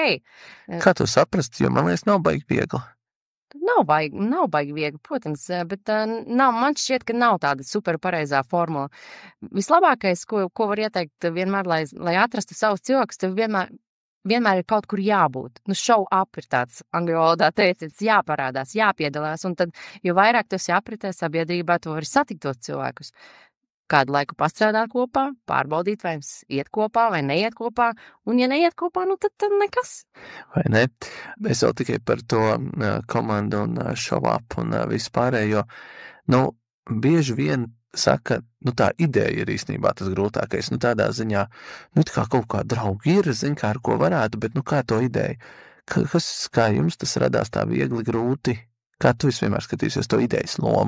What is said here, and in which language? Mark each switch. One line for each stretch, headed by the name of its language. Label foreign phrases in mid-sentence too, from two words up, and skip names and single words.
Latvian: Kā to saprast, jo man liekas nav baigi viegli. Nav baigi viegli, protams, bet man šķiet, ka nav tāda super pareizā formula. Vislabākais, ko var ieteikt vienmēr, lai atrastu savus cilvēkus, tev vienmēr ir kaut kur jābūt.
English: Show up
Latvian: ir tāds angļu valodā teiciens, jāparādās, jāpiedalās, un tad, jo vairāk tu esi apritē sabiedrībā, tu vari satikt tos cilvēkus. Kādu laiku pastrādāt kopā, pārbaudīt, vai jums iet kopā vai neiet kopā, un ja neiet kopā, tad nekas. Vai ne? Es vēl tikai par to komandu un
English: show up
Latvian: un vispārējo, bieži vien saka, tā ideja ir īstenībā tas grūtākais, tādā ziņā, kā kaut kā draugi ir, kā ar ko varētu, bet kā to ideju? Kā jums tas radās tā viegli grūti? Kā tu vienmēr skatīsies to idejas lomu?